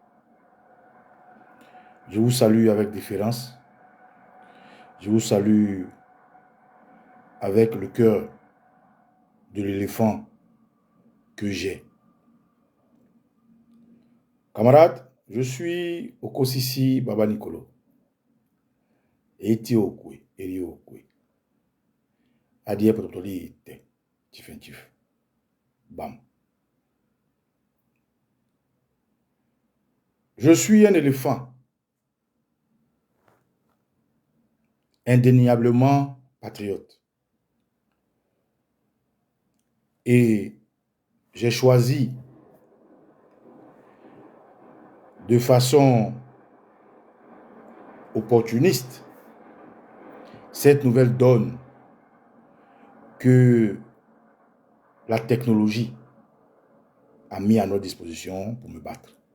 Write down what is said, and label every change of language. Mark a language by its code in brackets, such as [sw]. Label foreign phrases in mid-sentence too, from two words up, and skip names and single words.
[fr] Je vous salue avec déférence. Je vous salue avec le cœur de l'éléphant que j'ai. Camarades, je suis Okosisi Baba Nicolo. Eti Okwe, Eri Okwe. Adie protoli te. Tif. Bam. Je suis un éléphant. Indéniablement patriote. Et j'ai choisi de façon opportuniste cette nouvelle donne que la technologie a mis à notre disposition pour me battre.